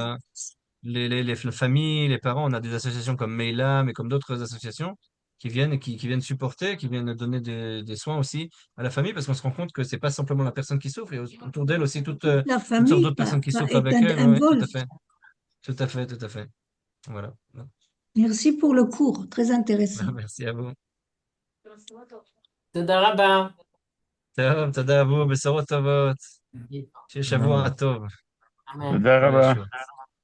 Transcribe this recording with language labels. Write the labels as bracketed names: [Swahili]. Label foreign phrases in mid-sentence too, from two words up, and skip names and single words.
[French] a les familles, les parents. On a des associations comme Meila, mais comme d'autres associations qui viennent et qui viennent supporter, qui viennent donner des soins aussi à la famille, parce qu'on se rend compte que c'est pas simplement la personne qui souffre, il y a autour d'elle aussi Toute la toutes sortes famille d'autres personnes qui souffrent est avec elle. Ouais, tout à involve. fait, tout à fait, tout à fait. Voilà. Merci pour le cours, très intéressant. Merci à vous. [Hebrew] תודה רבה. טוב, תודה אבו, בשורות טובות. שיהיה שבוע טוב. אמן. תודה כל רבה. הישועות.